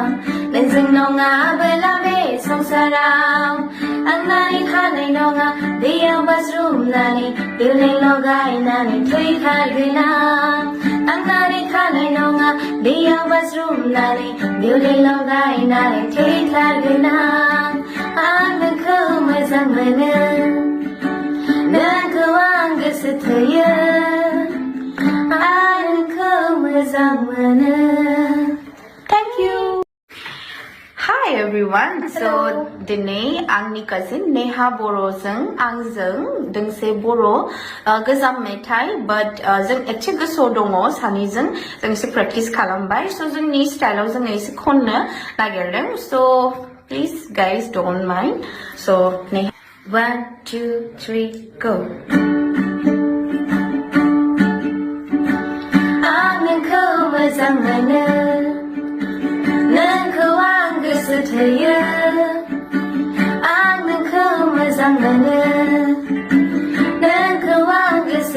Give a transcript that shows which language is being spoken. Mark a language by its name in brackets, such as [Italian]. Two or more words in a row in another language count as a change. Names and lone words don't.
[Bodo] नोंजों नङाबोला बे संसाराव आं नानै थानाय नङा दैयाव बाज्रुमनानै दै लगायनानै थैखागोन आं नानै थानाय नङा दैयाव बाज्रुमनानै दै लगायनानै थैखागोन आं नोंखौ मोजां मोनो नोंखौ आं गोसो थोयो आं नोंखौ मोजां मोनो [English] Thank you Hi everyone. So today [Bodo] आंनि cousin Neha बर'जों आंजों दोंसे बर' गोजाम मेथाइ but जों एसे गोसोआव दङ सानैजों जों एसे प्रेक्टिस खालामबाय so जोंनि स्टाइलाव जों एसे खननो नागिरदों [English] so please guys don't mind so [Bodo] Neha 1 2 3 go आं नोंखौ मोजां मोनो नोंखौ आं गोसो थोयो आं नोंखौ मोजां मोनो नोंखौ आं गोसो